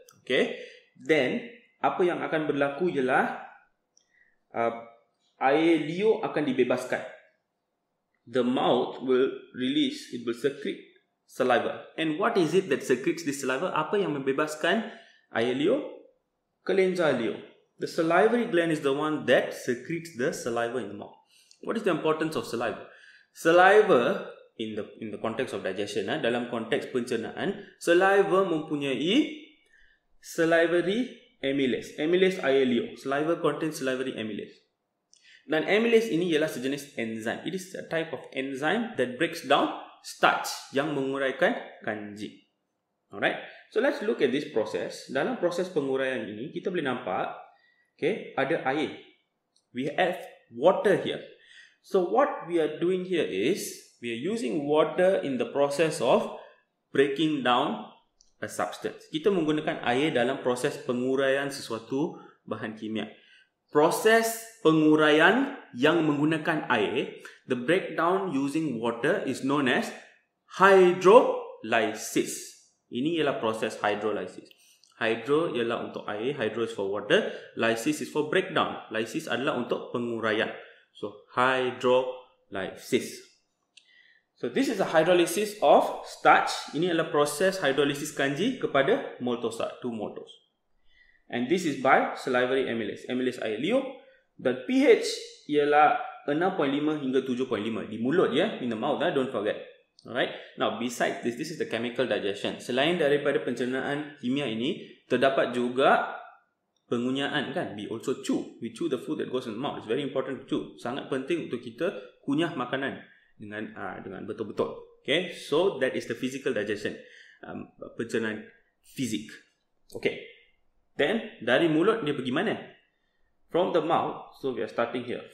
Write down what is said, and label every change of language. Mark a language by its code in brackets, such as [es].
[ms] Okay, then apa yang akan berlaku ialah air liur akan dibebaskan. [en] The mouth will release, it will secrete saliva. And what is it that secretes this saliva? [ms] Apa yang membebaskan air liur? Kelenjar liur. [en] The salivary gland is the one that secretes the saliva in the mouth. What is the importance of saliva? Saliva in the context of digestion, [ms] dalam konteks pencernaan, [en] saliva mempunyai salivary amylase. [ms] Amylase air liur. [en] Saliva contains salivary amylase. [ms] Dan amylase ini ialah sejenis enzim. [en] It is a type of enzyme that breaks down starch [ms] yang menguraikan kanji. [en] Alright. So let's look at this process. [ms] Dalam proses penguraian ini kita boleh nampak, okay, ada air. [en] We have water here. So what we are doing here is we are using water in the process of breaking down a substance. [ms] Kita menggunakan air dalam proses penguraian sesuatu bahan kimia. Proses penguraian yang menggunakan air, [en] the breakdown using water is known as hydrolysis. [ms] Ini ialah proses hydrolysis. [en] Hydro [ms] ialah untuk air, [en] hydro is for water, lysis is for breakdown. [ms] Lysis adalah untuk penguraian. [en] So hydrolysis. So this is a hydrolysis of starch. [ms] Ini adalah proses hydrolysis kanji kepada maltosa, 2 maltose. [en] And this is by salivary amylase. [ms] Amylase air liur. Dan pH ialah 6.5 hingga 7.5 di mulut ya, [en] in the mouth, don't forget. Alright. Now besides this is the chemical digestion. [ms] Selain daripada pencernaan kimia ini, terdapat juga pengunyaan kan. [en] We also chew. We chew the food that goes in the mouth. It's very important to chew. [ms] Sangat penting untuk kita kunyah makanan dengan betul-betul. [en] Okay, so that is the physical digestion, [ms] pencernaan fizik. [en] Okay, then [ms] dari mulut dia pergi mana? [en] From the mouth. So we are starting here.